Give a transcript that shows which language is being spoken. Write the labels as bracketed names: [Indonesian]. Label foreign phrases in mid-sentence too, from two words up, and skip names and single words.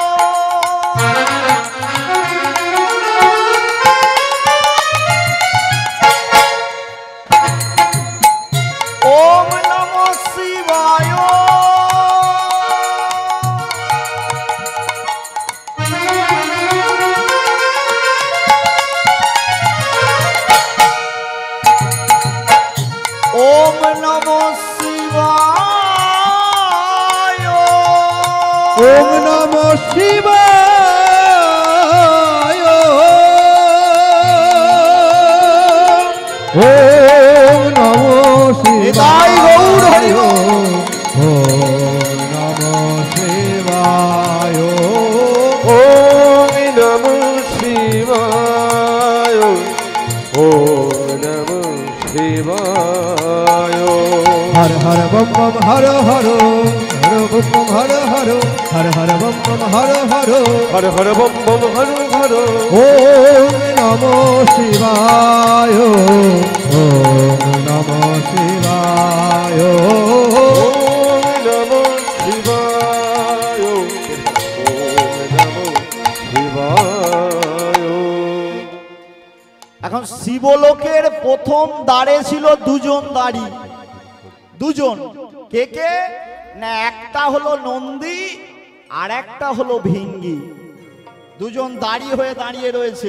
[Sanskrit] ওম নমঃ শিবায় ওম নমঃ শিবায় ওম নমঃ শিবায় ওম নমঃ [Bangla] নিতাই গৌর হরি [Sanskrit] শিবায় [Bangla] বল। [Sanskrit] ওম নমঃ শিবায় ওম নমঃ শিবায় ওম নমঃ শিবায় হর হর বম বম হর হর হর বম বম হর হর হর হর বম বম হর হর হর হর বম বম হর হর ওম নমঃ শিবায় ওম নমঃ শিবায় ওম নমঃ শিবায় ওম নমঃ শিবায় [Bangla] এখন শিবলোকের প্রথম দ্বারে ছিল দুজন দাঁড়ি, দুজন। কে কে? না, একটা হলো নন্দী আর একটা হলো ভিঙ্গি। দুজন দাঁড়িয়ে হয়ে দাঁড়িয়ে রয়েছে।